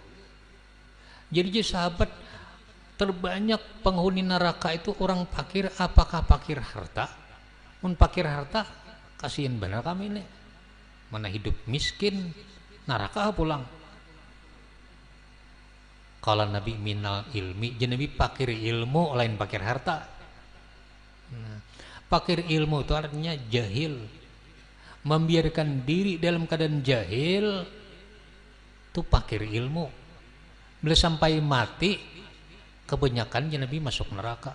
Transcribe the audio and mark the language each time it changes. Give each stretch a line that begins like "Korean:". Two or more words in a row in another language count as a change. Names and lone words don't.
Indonesian: Jadi sahabat terbanyak penghuni neraka itu orang fakir. Apakah fakir harta?
Banjar: Mun fakir harta kasihan benar kami ini. Mana hidup miskin neraka pulang.
Indonesian: Kalau Nabi
Arabic: من العلم,
Indonesian: jadi Nabi fakir ilmu lain fakir harta. Nah, fakir ilmu itu artinya jahil, membiarkan diri dalam keadaan jahil itu fakir ilmu. Bila sampai mati kebanyakan Nabi masuk neraka.